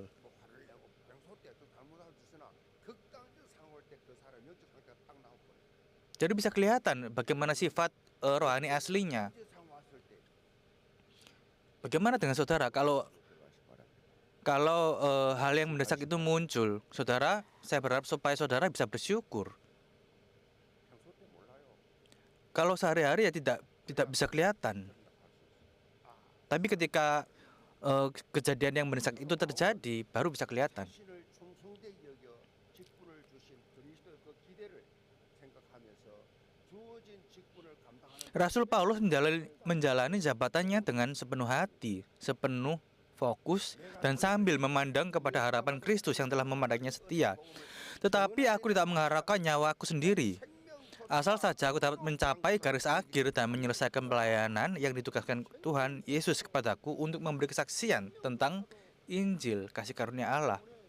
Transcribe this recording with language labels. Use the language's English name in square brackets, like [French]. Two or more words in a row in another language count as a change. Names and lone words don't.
[Korean] 뭐 화를 내고 평소 때도 잘못하고 있으나 극단적 상황 올 때 그 사람 영적 상태가 딱 나오거든요. [Indonesian] Jadi bisa kelihatan bagaimana sifat rohani aslinya. [Korean] 그 상황 왔을 때 [Indonesian] Bagaimana dengan saudara kalau [Korean] 들어가시 바랍니다. [Indonesian] kalau hal yang mendesak itu muncul? Saudara, saya berharap supaya saudara bisa bersyukur. [Korean] 평소 때 몰라요. [Indonesian] Kalau sehari-hari ya tidak bisa kelihatan. Tapi ketika kejadian yang mendesak itu terjadi, baru bisa kelihatan. [Korean] 자신을 충성되이 여겨 직분을 주신 그리스도의 그 기대를 생각하면서 주어진 직분을 감당하는 [Indonesian] Rasul Paulus menjalani jabatannya dengan sepenuh hati, sepenuh fokus, dan sambil memandang kepada harapan Kristus yang telah memandangnya setia. Tetapi aku tidak mengharapkan nyawaku sendiri. Asal saja aku dapat mencapai garis akhir dan menyelesaikan pelayanan yang ditugaskan Tuhan Yesus kepadaku untuk memberi kesaksian tentang Injil kasih karunia Allah.